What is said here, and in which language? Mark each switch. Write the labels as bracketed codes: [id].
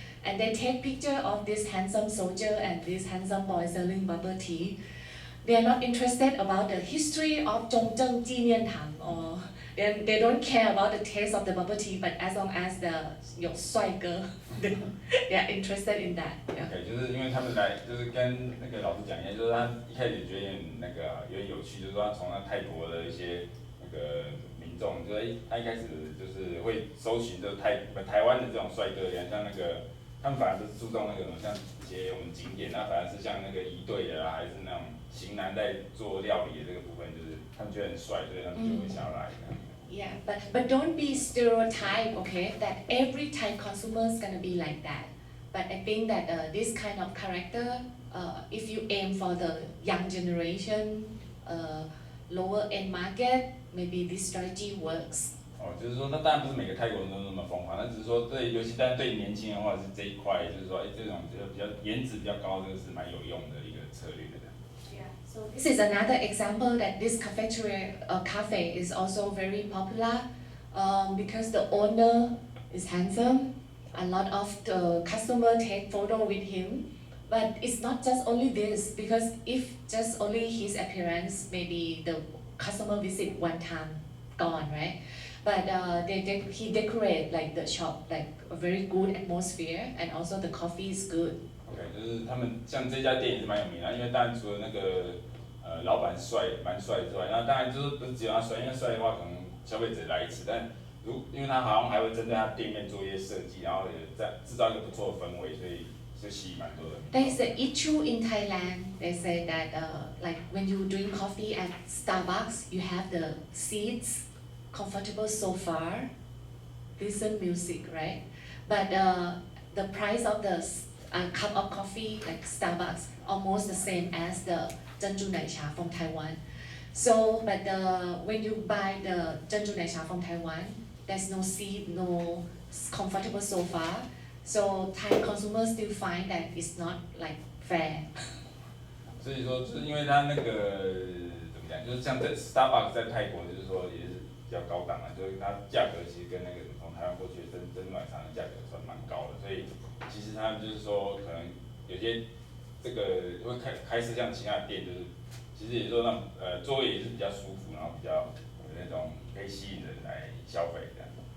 [en] And they take picture of this handsome soldier and this handsome boy selling bubble tea. They are not interested about the history of Zhongzheng Jiniantang, or they don't care about the taste of the bubble tea, but as long as [zh] 有帅哥 [en] they are interested in that. Yeah. [zh] Okay， 就是因为他们来，就是跟那个老师讲一下，就是他一开始觉得有点有趣，就是说他从泰国的一些那个民众，就是他一开始就是会搜寻这台湾的这种帅哥，像那个他们反而不是注重那个像一些我们景点，那反而是像那个仪队的还是那种型男在做料理的这个部分，就是他们觉得很帅，所以他们就会想要来。 [en] Yeah, but don't be stereotype, okay? That every Thai consumer is gonna be like that. But I think that this kind of character, if you aim for the young generation, lower end market, maybe this strategy works. [zh] 哦，就是说，那当然不是每个泰国人都那么疯狂，那只是说对，尤其但对年轻人的话是这一块，就是说，这种比较颜值比较高，这个是蛮有用的一个策略的。 [en] Yeah. So this is another example that this cafe is also very popular, because the owner is handsome. A lot of the customer take photo with him. But it's not just only this, because if just only his appearance, maybe the customer visit one time, gone, right? But he decorate like the shop, like a very good atmosphere, and also the coffee is good. [zh] OK， 就是他们像这家店也是蛮有名的，因为当然除了那个老板蛮帅之外，那当然就是不是只有他帅，因为帅的话可能消费者来一次，但因为他好像还会针对他店面做一些设计，然后也在制造一个不错的氛围，所以就吸引蛮多人。 [en] There is an issue in Thailand. They say that like when you drink coffee at Starbucks, you have the seats, comfortable sofa, listen music, right? But the price of the cup of coffee, like Starbucks, almost the same as the Zhenju Nai Cha from Taiwan. So, but when you buy the Zhenju Nai Cha from Taiwan, there's no seat, no comfortable sofa. So Thai consumers still find that it's not like fair. [zh] 所以说，就是因为它那个怎么讲，就是像这 Starbucks 在泰国，就是说也是比较高档的，就是它价格其实跟那个从台湾过去的珍珠奶茶的价格算蛮高的，所以其实他们就是说可能有些这个会开始像其他的店，就是其实也说让座位也是比较舒服，然后比较有那种可以吸引人来消费这样。